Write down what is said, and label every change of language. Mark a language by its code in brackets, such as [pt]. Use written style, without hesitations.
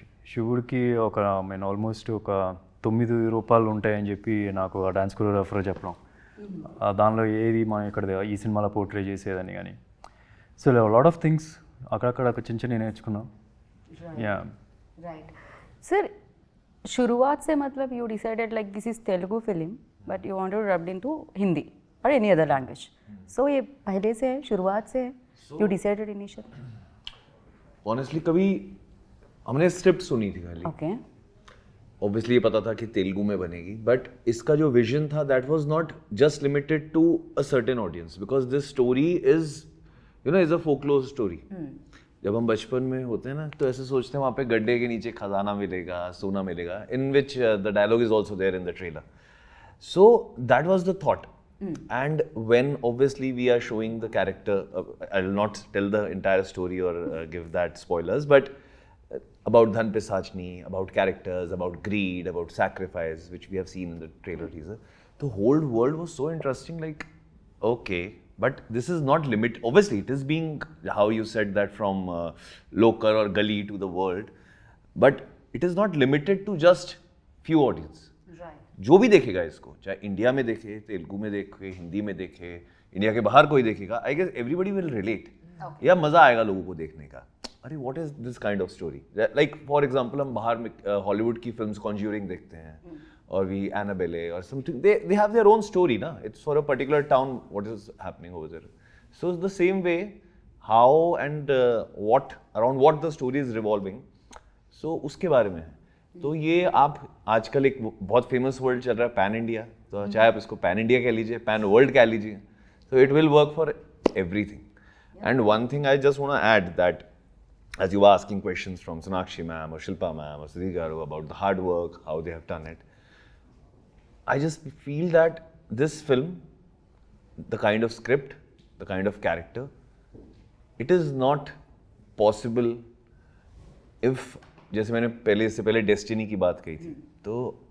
[te] శివుడికి ఒక నేను ఆల్మోస్ట్ ఒక 9 రూపాలు ఉంటాయని చెప్పి నాకు ఆ డాన్స్ కొరియోగ్రాఫర్ చెప్పడం, దానిలో ఏది మనం ఇక్కడ ఈ సినిమాలో పోర్ట్రే చేసేదని కానీ. సో లాట్ ఆఫ్ థింగ్స్ అక్కడక్కడ చిన్న చిన్న నేర్చుకున్నాం. Yeah [en] Right. [hi] सर शुरुआत से मतलब [en] you decided like this is Telugu film but you wanted to rub into Hindi or any other language. So [hi] ये पहले से है, शुरुआत से है, [en] you decided initially? [hi] ऑनेस्टली कभी हमने स्क्रिप्ट सुनी थी खाली. [en] Okay. Obviously [hi] ये पता था कि तेलुगु में बनेगी, बट इसका जो विजन था [en] That was not just limited to a certain audience, because this story is is a folklore story. [hi] जब हम बचपन में होते हैं ना तो ऐसे सोचते हैं वहाँ पे गड्ढे के नीचे खजाना मिलेगा, सोना मिलेगा, [en] In which the dialogue is also there in the trailer. So that was the thought. And when obviously we are showing the character, I will not tell the entire story or give that spoilers, but about Dhan Pisachni, about characters, about greed, about sacrifice, which we have seen in the trailer teaser. The whole world was so interesting, like, okay, but this is not limit. Obviously, it is being, how you said that, from local or gully to the world, but it is not limited to just few audience. [hi] जो भी देखेगा इसको, चाहे India में देखे, तेलुगु में देखे, हिंदी में देखे, इंडिया के बाहर कोई देखेगा, [en] I guess everybody will relate. [hi] या मजा आएगा लोगों को देखने का. [en] अरे what is this kind of story. Like for example [hi] हम बाहर में हॉलीवुड की फिल्म्स कॉन्ज्यूरिंग देखते हैं, और वी एनाबेले और something, [en] they have their own story [hi] ना. [en] It's for a particular town what is happening over there. So the same way how and what around what the story is revolving, so [hi] उसके बारे में है. तो ये आप आजकल एक बहुत फेमस वर्ड चल रहा है पैन इंडिया, तो चाहे आप इसको पैन इंडिया कह लीजिए, पैन वर्ल्ड कह लीजिए, [en] so it will work for everything. And one thing I just want to add, that as you were asking questions from Sonakshi ma'am or Shilpa ma'am or Sudhir garu about the hard work, how they have done it, I just feel that this film, the kind of script, the kind of character, it is not possible if, [hi] जैसे मैंने इससे पहले destiny की बात कही थी, तो